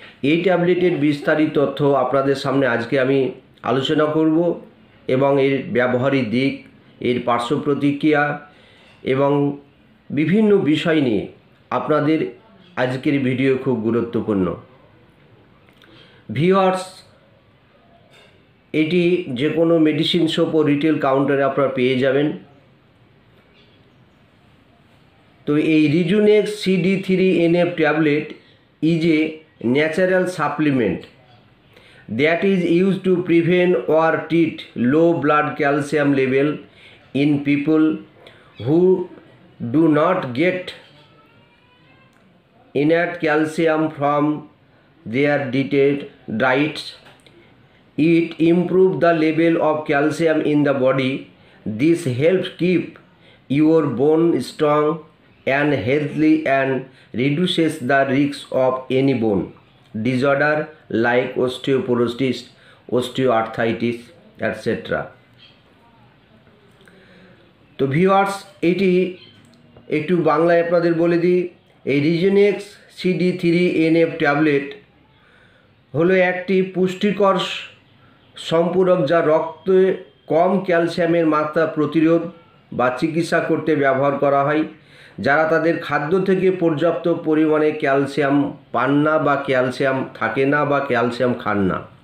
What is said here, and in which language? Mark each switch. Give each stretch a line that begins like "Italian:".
Bangla: এই ট্যাবলেটের বিস্তারিত তথ্য আপনাদের সামনে আজকে আমি আলোচনা করব এবং এর ব্যবহারিক দিক, এর পার্শ্ব প্রতিক্রিয়া এবং বিভিন্ন বিষয় নিয়ে আপনাদের আজকের ভিডিও খুব গুরুত্বপূর্ণ। ভিউয়ার্স, এটি যে কোনো মেডিসিন শপ ও রিটেল কাউন্টারে আপনারা পেয়ে যাবেন।
English: তো এই Rejunex CD3NF tablet is a natural supplement that is use to prevent or treat low blood calcium level in people who do not get enough calcium from their diets. It improves the level of calcium in the body. This helps keep your bone strong and healthy and reduces the risk of any bone disorder like osteoporosis, osteoarthritis, etc.
Bangla: তো viewers, এটি একটু বাংলায় আপনাদের বলে দিই। এই রিজুনেক্স CD3NF tablet হলো একটি পুষ্টিকর সম্পূরক যা রক্তে কম ক্যালসিয়ামের মাত্রা প্রতিরোধ বা চিকিৎসা করতে ব্যবহার করা হয় যারা তাদের খাদ্য থেকে পর্যাপ্ত পরিমাণে ক্যালসিয়াম পান না বা ক্যালসিয়াম থাকে না বা ক্যালসিয়াম খান না।